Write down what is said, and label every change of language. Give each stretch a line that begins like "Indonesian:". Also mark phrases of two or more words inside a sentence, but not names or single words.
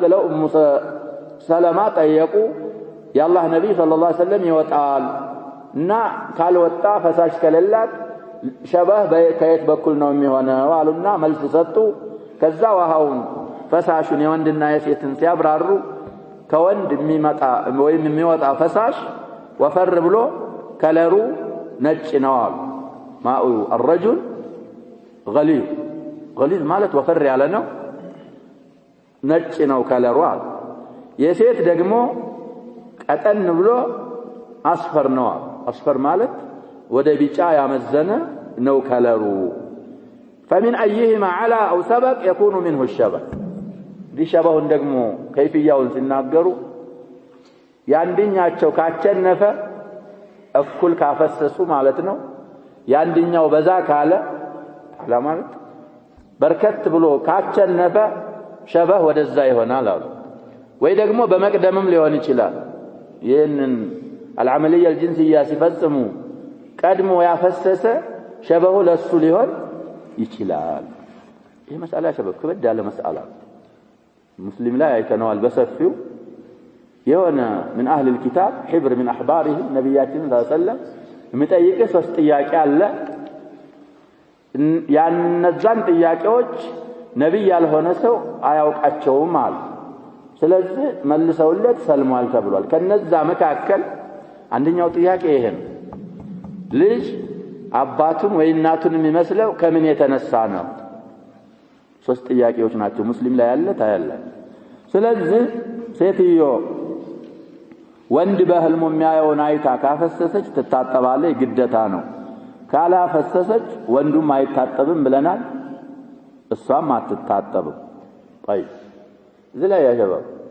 Amharic: ብለው ኡሙ ሰለማ ጠየቁ። የአላህ ነብይ
Arabic: صلى الله عليه وسلم
Amharic: ይወጣል እና ካልወጣ ፈሳሽ ከሌላት ሸበህ ከየት በኩል ነው የሚሆነው አሉና መልስ ሰጡ። ከዛ ውሃውን ፈሳሹን የወንድና የሴትን ሲያብራሩ ከወንድ የሚመጣ ወይም የሚወጣ ፈሳሽ ወፈር ብሎ ከለሩ ነጭ ነው አሉ።
Arabic: ماء الرجل
Amharic: غليظ ማለት ወፈር ያለ ነው ነጭ ነው ከለሩ አሉ። የሴት ደግሞ ቀጠን ብሎ አስፈር ነው አሉ። አስፈር ማለት ወደ ቢጫ ያመዘነ ነው ከለሩ።
Arabic: فمن ايهما على او سبق يكون منه الشبه.
Amharic: ዲሸበሁን ደግሞ ከይፍያውን ሲናገሩ ያንድኛቸው ካቸነፈ እኩል ካፈሰሱ ማለት ነው። ያንድኛው በዛ ካለ ማለት በርከት ብሎ ካቸነፈ ሸበህ ወደዛ ይሆናል አሉ። ወይ ደግሞ በመቅደምም ሊሆን ይችላል ይህንን
Arabic: العملية الجنسية
Amharic: ሲፈጽሙ ቀድሞ ያፈሰሰ ሸበሁ ለሱ ሊሆን ይችላል ይሄ መስአላ ሸበብ ከበድ ያለ መስአላ ሙስሊም ላይ አይተነዋል በሰፊው የሆነ
Arabic: من أهل الكتاب حبر من أحبارهم
Amharic: ነብያችን
Arabic: صلى الله عليه وسلم
Amharic: የሚጠይቅ ሶስት ጥያቄ አለ ያንነዛን ጥያቄዎች ነብይ ያልሆነ ሰው አያውቃቸውም አለ ስለዚህ መልሰውለት ሰልሟል ተብሏል ከነዛ መካከል አንደኛው ጥያቄ ይሄ ነው ልጅ አባቱን ወይ እናቱን የሚመስለው ከምን የተነሳ ነው ሶስት ጥያቄዎች ናቸው ሙስሊም ላይ ያለ ታያለ ስለዚህ ሴትዮ ወንድ በህልሙ የሚያየውን አይታ ካፈሰሰች ትታጠባለች ግዴታ ነው ካላፈሰሰች ወንዱም አይታጠብም ብለናል እሷም አትታጠብም طيب እዚህ ላይ ያጀባው